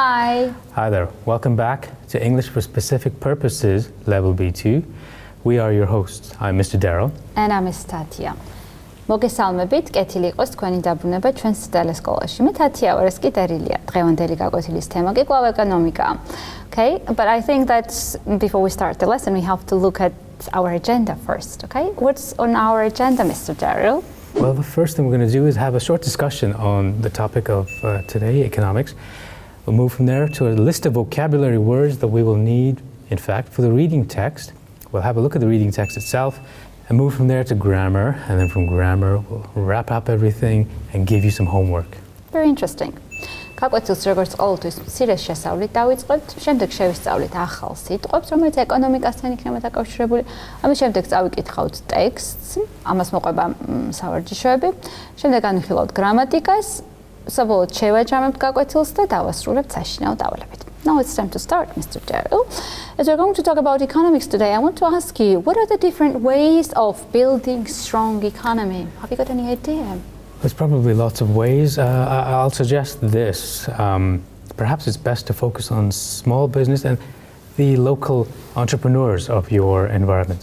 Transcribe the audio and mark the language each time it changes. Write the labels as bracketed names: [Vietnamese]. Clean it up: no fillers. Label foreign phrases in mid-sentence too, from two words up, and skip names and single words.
[English] Hi. Hi there. Welcome back to English for Specific Purposes, Level B2. We are your hosts. I'm Mr. Daryl. And I'm Miss Tatia. [Georgian] მოგესალმებით, კეთილი იყოს თქვენი დაბრუნება ჩვენს ტელესკოლაში. მე თათია ვარ, ეს კი ტერილია. დღევანდელი გაკვეთილის თემა კი კვლავ ეკონომიკაა. [English] Okay, but I think that before we start the lesson, we have to look at our agenda first, okay? What's on our agenda, Mr. Daryl? Well, the first thing we're going to do is have a short discussion on the topic of today, economics. We'll move from there to a list of vocabulary words that we will need, in fact, for the reading text. We'll have a look at the reading text itself and move from there to grammar, and then from grammar we'll wrap up everything and give you some homework. Very interesting. [Georgian] გაკვეთილს როგორც ყოველთვის მცირეს შესწავლით დავიწყებთ, შემდეგ შევისწავლით ახალ სიტყვებს, რომელიც ეკონომიკასთან იქნება დაკავშირებული. ამის შემდეგ წავიკითხავთ ტექსტს, ამას მოყვება სავარჯიშოები, შემდეგ განვიხილავთ გრამატიკას, საბოლოოდ შევაჯამებთ გაკვეთილს და დავასრულებთ საშინაო დავალებით. [English] Now it's time to start, Mr. Daryl. As we're going to talk about economics today, I want to ask you, what are the different ways of building strong economy? Have you got any idea? There's probably lots of ways. I'll suggest this. Perhaps it's best to focus on small business and the local entrepreneurs of your environment.